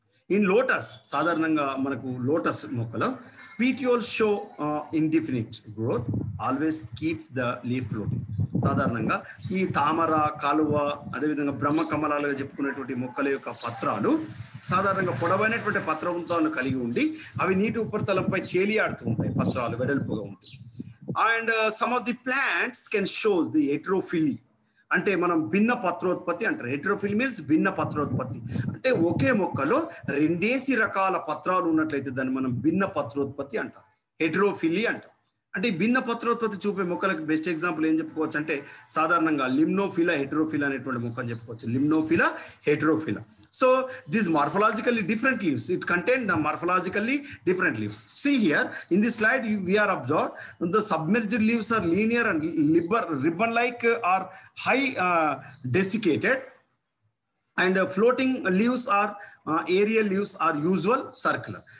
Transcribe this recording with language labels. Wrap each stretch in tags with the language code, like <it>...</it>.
<en>in lotus,</en> <te>సాధారణంగా మనకు lotus మొక్కలో</te> <en>petioles show indefinite growth, always keep the leaf floating.</en> <te>సాధారణంగా ఈ తామర, కాలువ, అదేవిధంగా బ్రహ్మ కమలాలుగా చెప్పుకునేటువంటి మొక్కల యొక్క పత్రాలు సాధారణంగా పొడవైనటువంటి పత్రవంతాలను కలిగి ఉండి అవి నీటి ఉపరితలంపై తేలియాడుతూ ఉంటాయి, పత్రాలు వెడల్పుగా ఉంటాయి.</te> <en>and some of the plants can shows the heterophily,</en> <te>అంటే మనం భిన్న పత్రోత్పత్తి అంటారు. హెటెరోఫిల్ మీన్స్ భిన్న పత్రోత్పత్తి, అంటే ఒకే మొక్కలో రెండేసి రకాల పత్రాలు ఉన్నట్లయితే దాన్ని మనం భిన్న పత్రోత్పత్తి అంటాం, హెటెరోఫిలీ అంటాం. అంటే భిన్న పత్రోత్పత్తి చూపే మొక్కలకు బెస్ట్ ఎగ్జాంపుల్ ఏం చెప్పుకోవచ్చు అంటే సాధారణంగా లిమ్నోఫిలా, హెటెరోఫిలా అనేటువంటి మొక్క అని చెప్పుకోవచ్చు. లిమ్నోఫిలా, హెటెరోఫిలా.</te> <en>So these morphologically different leaves, it contains the morphologically different leaves. See here in this slide we are observed the submerged leaves are linear and ribbon like or high desiccated, and floating leaves are aerial leaves are usual circular.</en>